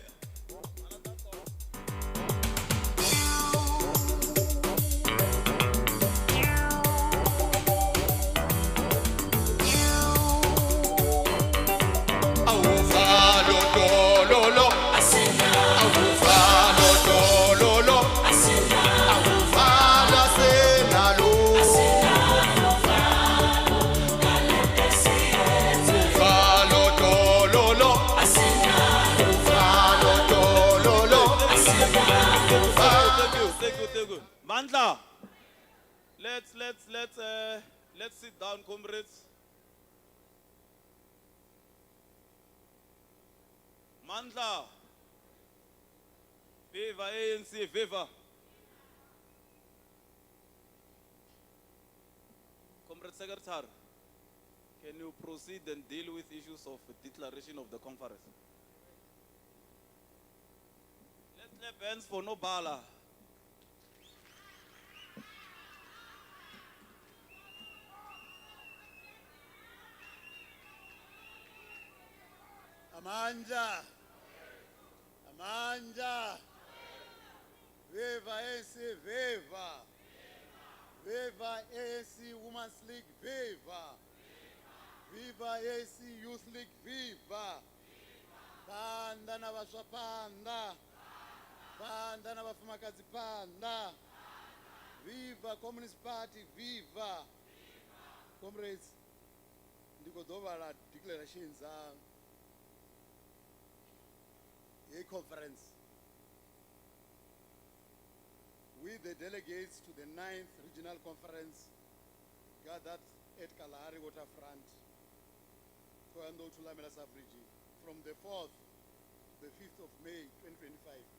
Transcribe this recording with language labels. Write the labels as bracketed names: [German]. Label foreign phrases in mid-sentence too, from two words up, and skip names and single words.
[English] Awuvalo dololo, awuvalo dololo, awuvalo senalo, awuvalo dololo, awuvalo dololo. Thank you. Mandla. Let's sit down, comrades. Mandla. Viva ANC, viva. Comrade Secretary, can you proceed and deal with issues of declaration of the conference? Let's clap hands for Nobala. Amandla. Amandla. Viva ANC, viva. Viva ANC Women's League, viva. Viva ANC Youth League, viva. [Venda] Panda na vaswa panda. Panda na vafumakazi panda. [English] Viva Communist Party, viva. [Venda] Comrades, ndikodova la declarations a conference. [English] We, the delegates to the 9th Regional Conference, gathered at Kalahari Waterfront, Koyando Tulamela Sub-Region, from the 4th to the 5th of May 2025.